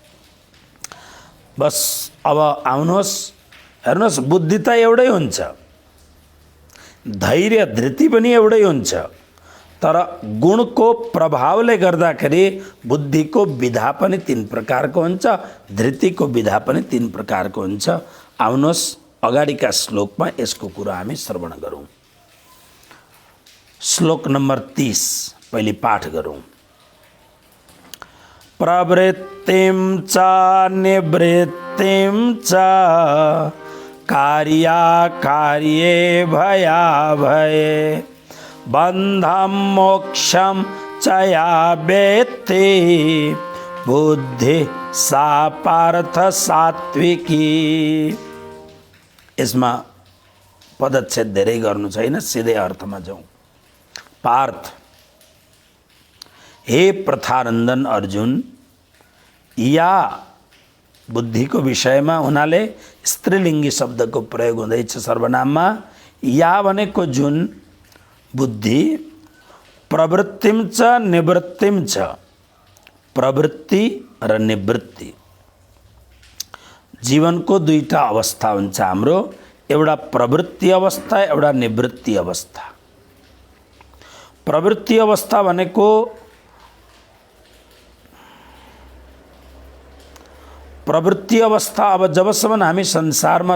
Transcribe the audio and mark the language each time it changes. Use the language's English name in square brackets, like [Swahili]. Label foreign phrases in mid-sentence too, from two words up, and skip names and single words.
[Nepali] बस अब आउनुहोस्, हेर्नुहोस्, बुद्धि त एउटै हुन्छ, धैर्य धृति पनि एउटै हुन्छ, तर गुणको प्रभावले गर्दाखेरि बुद्धिको विधा पनि तीन प्रकारको हुन्छ, धृतिको विधा पनि तीन प्रकारको हुन्छ। आउनुहोस् अगाडिका श्लोकमा यसको कुरा हामी श्रवण गरौँ। श्लोक नम्बर 30 पहिले पाठ गरौँ। [Sanskrit] प्रवृत्तिं च निवृत्तिं च कार्याकार्ये भयाभये बन्धं मोक्षं च या वेत्ति बुद्धि सा पार्थ सात्विकी। [Nepali] यसमा पदच्छेद धेरै गर्नु छैन, सिधै अर्थमा जाउँ। पार्थ, हे प्रथानन्दन अर्जुन, या बुद्धि को विषय में हुनाले स्त्रीलिंगी शब्द को प्रयोग हुँदैछ सर्वनाममा। या भनेको जुन बुद्धि [Sanskrit] प्रवृत्तिम च निवृत्तिम च, [Nepali] प्रवृत्ति र निवृत्ति जीवनको दुईटा अवस्था हुन्छ हाम्रो, एउटा प्रवृत्ति अवस्था, एउटा निवृत्ति अवस्था। प्रवृत्ति अवस्था भनेको प्रवृत्ति अवस्था अब जबसम्म हामी संसारमा